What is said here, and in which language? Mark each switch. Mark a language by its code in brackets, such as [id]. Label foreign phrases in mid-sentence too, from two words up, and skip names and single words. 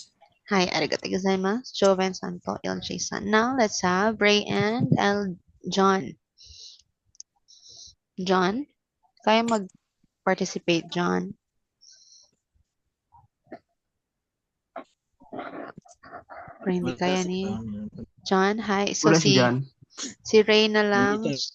[en] Hi. [ja] ありがとうございます. Joven Santo LJ-san. [en] Now, let's have Ray and John. John? [tl] Kaya mag-participate, John? Pero hindi kaya ni John. Hi. So, Wala si John. si Ray na lang.